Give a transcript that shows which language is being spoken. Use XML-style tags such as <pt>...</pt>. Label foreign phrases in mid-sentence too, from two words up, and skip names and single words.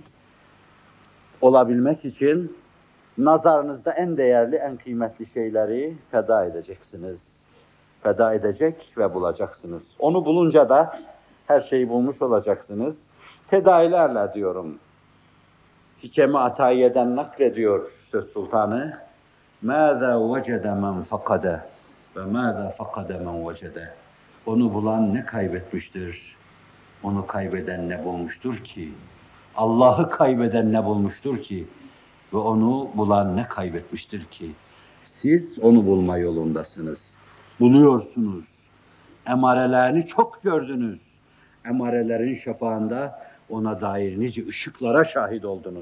<tr>Olabilmek için nazarınızda en değerli, en kıymetli şeyleri feda edeceksiniz. Feda edecek ve bulacaksınız. Onu bulunca da her şeyi bulmuş olacaksınız. Tedailerle diyorum. Hikemi Atayiye'den naklediyor Söz Sultanı.</tr> <ar>مَاذَا وَجَدَ مَنْ فَقَدَ وَمَاذَا فَقَدَ مَنْ وَجَدَ.</ar> <tr>Onu bulan ne kaybetmiştir, onu kaybeden ne bulmuştur ki? Allah'ı kaybeden ne bulmuştur ki? Ve onu bulan ne kaybetmiştir ki? Siz onu bulma yolundasınız. Buluyorsunuz. Emarelerini çok gördünüz. Emarelerin şafağında ona dair nice ışıklara şahit oldunuz.</tr>